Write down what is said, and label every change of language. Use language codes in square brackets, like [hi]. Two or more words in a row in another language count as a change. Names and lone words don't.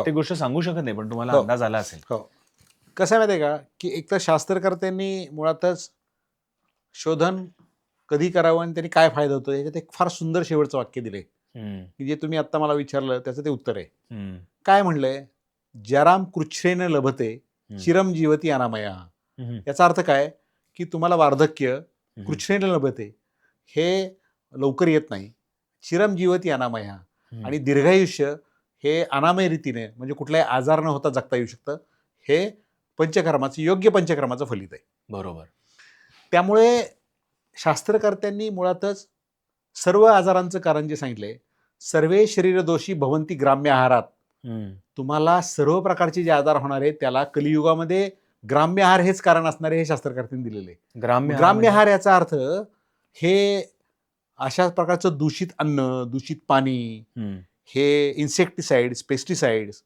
[mr] प्रत्येक गोष्ट सांगू शकत नाही, पण तुम्हाला हो, अंदाज आला असेल. हो. कसं आहे माहिती आहे का, की एकतर शास्त्रकर्त्यांनी मुळातच शोधन कधी करावं आणि त्यांनी काय फायदा होतो याच्यात एक फार सुंदर शेवटचं वाक्य दिलंय, हं, की जे तुम्ही आत्ता मला विचारलं त्याचं ते उत्तर आहे. हं, काय म्हणलंय? [sa] "जराम कृच्छ्रेन लभते, हं, चिरम जीवती अनामया." हं, [mr] याचा अर्थ काय? की तुम्हाला वार्धक्य हं, [sa] कृच्छ्रेन लभते, [mr] हे लवकर येत नाही. [sa] चिरम जीवती अनामया, हं. [mr] आणि दीर्घायुष्य हे अनामय रीतीने म्हणजे कुठलाही आजार न होता जगता येऊ शकतं. हे पंचकर्माचं, योग्य पंचकर्माचं फलित आहे. बरोबर. त्यामुळे शास्त्रकर्त्यांनी मुळातच सर्व आजारांचं कारण जे सांगितलंय, [sa] सर्वे शरीरदोषी भवंती ग्राम्य आहारात. हं. [mr] तुम्हाला सर्व प्रकारचे जे आजार होणार आहेत त्याला कलियुगामध्ये ग्राम्य आहार हेच कारण असणार आहे, हे शास्त्रकर्त्यांनी दिलेलं आहे. ग्राम्य आहार ग्राम्य म्हणजे? आहार याचा अर्थ हे अशा प्रकारचं दूषित अन्न, दूषित पाणी, हं, [en] हे insecticides, pesticides